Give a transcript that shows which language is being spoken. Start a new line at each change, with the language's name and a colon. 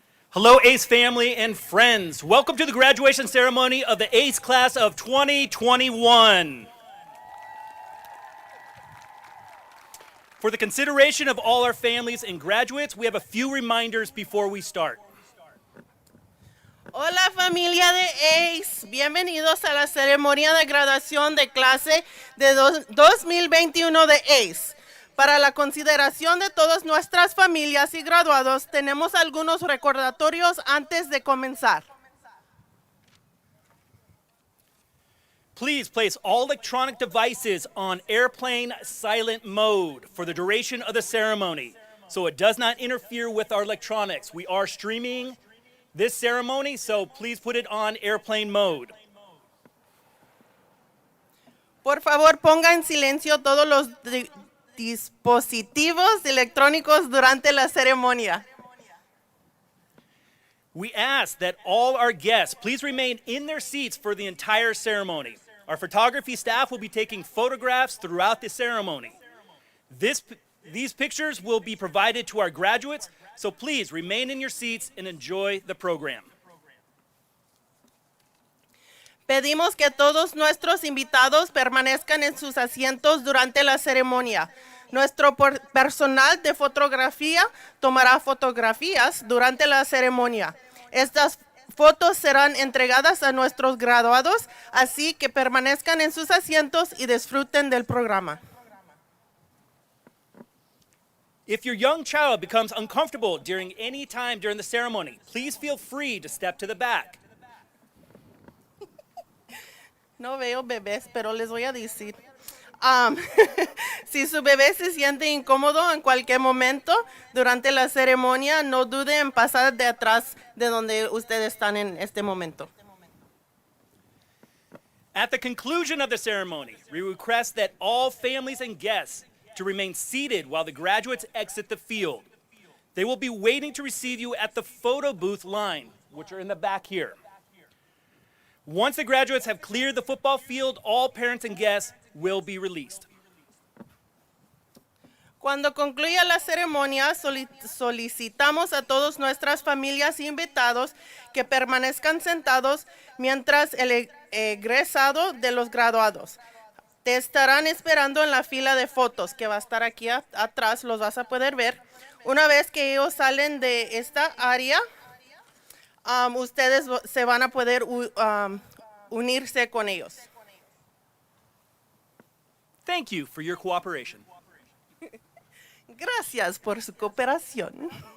English: Hello, ACE family and friends. Welcome to the graduation ceremony of the ACE class of 2021. For the consideration of all our families and graduates, we have a few reminders before we start.
Spanish: Hola familia de ACE, bienvenidos a la ceremonia de graduación de clase de 2021 de ACE. Para la consideración de todas nuestras familias y graduados, tenemos algunos recordatorios antes de comenzar.
English: Please place all electronic devices on airplane silent mode for the duration of the ceremony, so it does not interfere with our electronics. We are streaming this ceremony, so please put it on airplane mode.
Spanish: Por favor, ponga en silencio todos los dispositivos electrónicos durante la ceremonia.
English: We ask that all our guests please remain in their seats for the entire ceremony. Our photography staff will be taking photographs throughout the ceremony. These pictures will be provided to our graduates, so please remain in your seats and enjoy the program.
Spanish: Pedimos que todos nuestros invitados permanezcan en sus asientos durante la ceremonia. Nuestro personal de fotografía tomará fotografías durante la ceremonia. Estas fotos serán entregadas a nuestros graduados, así que permanezcan en sus asientos y disfruten del programa.
English: If your young child becomes uncomfortable during any time during the ceremony, please feel free to step to the back.
Spanish: No veo bebés, pero les voy a decir. Si su bebé se siente incómodo en cualquier momento durante la ceremonia, no dude en pasar de atrás de donde ustedes están en este momento.
English: At the conclusion of the ceremony, we request that all families and guests to remain seated while the graduates exit the field. They will be waiting to receive you at the photo booth line, which are in the back here. Once the graduates have cleared the football field, all parents and guests will be released.
Spanish: Cuando concluya la ceremonia, solicitamos a todas nuestras familias e invitados que permanezcan sentados mientras el egresado de los graduados. Te estarán esperando en la fila de fotos que va a estar aquí atrás, los vas a poder ver. Una vez que ellos salen de esta área, ustedes se van a poder unirse con ellos.
English: Thank you for your cooperation.
Spanish: Gracias por su cooperación.